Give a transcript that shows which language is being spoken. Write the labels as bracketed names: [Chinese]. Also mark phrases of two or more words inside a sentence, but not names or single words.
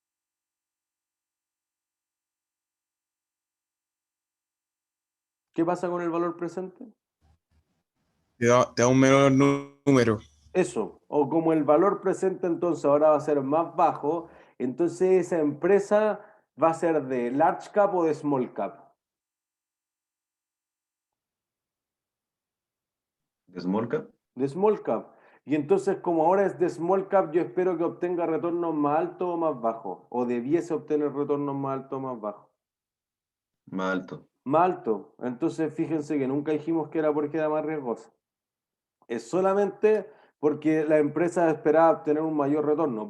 [Spanish] ¿Qué pasa con el valor presente? Te da un menor número. Eso, o como el valor presente entonces ahora va a ser más bajo, entonces esa empresa va a ser de [English] large cap [Spanish] o de [English] small cap. ¿De small cap? De small cap. [Spanish] Y entonces, como ahora es de [English] small cap, [Spanish] yo espero que obtenga retornos más altos o más bajos. O debiese obtener retornos más altos o más bajos. Más alto. Más alto. Entonces, fíjense que nunca dijimos que era porque era más riesgosa. Es solamente porque la empresa esperaba obtener un mayor retorno.